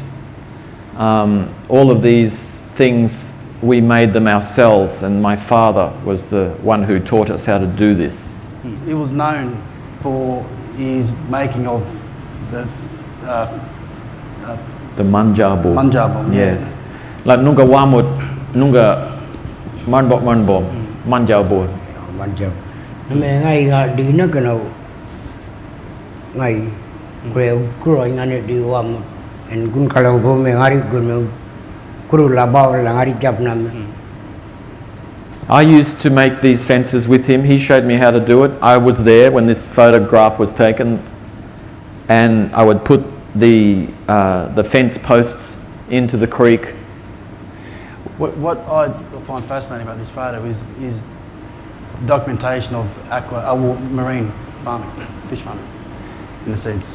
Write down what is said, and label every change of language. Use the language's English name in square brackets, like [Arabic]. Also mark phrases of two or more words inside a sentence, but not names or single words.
[English] All of these things, we made them ourselves, and my father was the one who taught us how to do this. It was known for his making of the manjabu. Manjabu. Yes. [Kala Lagaw Ya] Like nunga wamut, nunga manjabu. Manjabu. Me ngai ga di na kana ngai kuro ngane di wamut en gun kalau bo me ngari gun kuro labau ngari jap nam. [English] I used to make these fences with him. He showed me how to do it. I was there when this photograph was taken, and I would put the fence posts into the creek. What I find fascinating about this photo is documentation of marine farming, fish farming, in a sense.